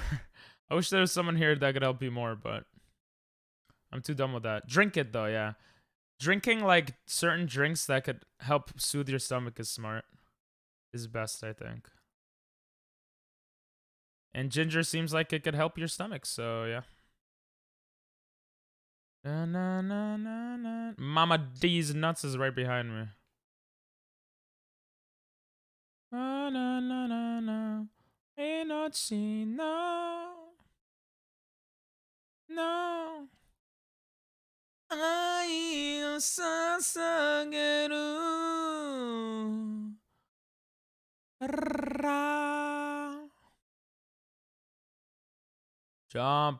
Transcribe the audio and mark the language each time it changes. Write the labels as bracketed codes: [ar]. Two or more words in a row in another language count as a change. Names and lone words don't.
[en] I wish there was someone here that could help you more, but I'm too dumb with that. Drink it though, yeah. Drinking like certain drinks that could help soothe your stomach is smart. Is best, I think. And ginger seems like it could help your stomach, so yeah. Na, na, na, na, na. Mama D's nuts is right behind me. Na, na, na, na, na. Ain't no chin, no. No. [ja] 愛を捧げる Jump.